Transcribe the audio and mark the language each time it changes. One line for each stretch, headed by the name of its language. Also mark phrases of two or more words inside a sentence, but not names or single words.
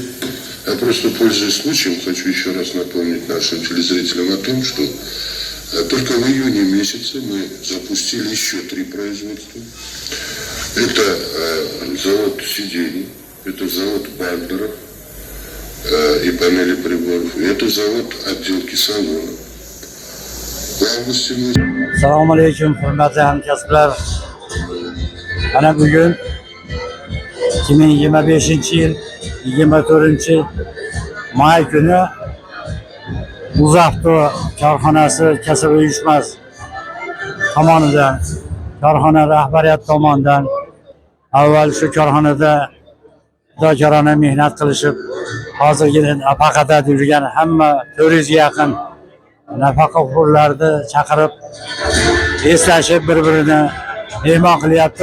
Russian: Я просто, пользуясь случаем, хочу еще раз напомнить нашим телезрителям о том, что только в июне месяце мы запустили еще 3 производства. Это завод сидений, это завод бамперов и панели приборов, и это завод отделки салона. В августе месяце...
Uzbek: Assalomu alaykum, hurmatli hamkasblar. Ana bugun 2025-yil 24-may kuni UzAvto korxonasi kasaba uyushmasi tomonidan, korxona rahbariyati tomonidan avval shu korxonada fidokorona mehnat qilishib, hozirgi nafaqada yurgan hamma 400 ga yaqin nafaqaxo'rlarni chaqirib, eslashib bir-birini mehmon qilyapti.